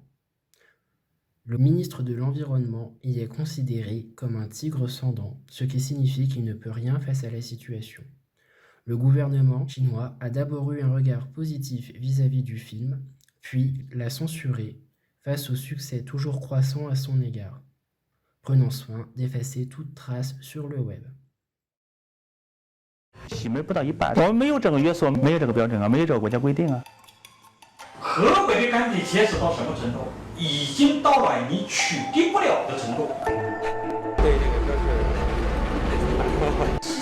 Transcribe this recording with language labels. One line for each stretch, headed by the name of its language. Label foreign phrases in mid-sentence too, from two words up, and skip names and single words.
French: Le ministre de l'Environnement y est considéré comme un tigre sans dents, ce qui signifie qu'il ne peut rien face à la situation. Le gouvernement chinois a d'abord eu un regard positif vis-à-vis du film, puis l'a censuré face au succès toujours croissant à son égard, prenant soin d'effacer toute trace sur le web.
Chinese: 洗煤不到100，我们没有这个约束，没有这个标准啊，没有这个国家规定啊。河北的干地结实到什么程度？已经到了你取缔不了的程度。对这个说是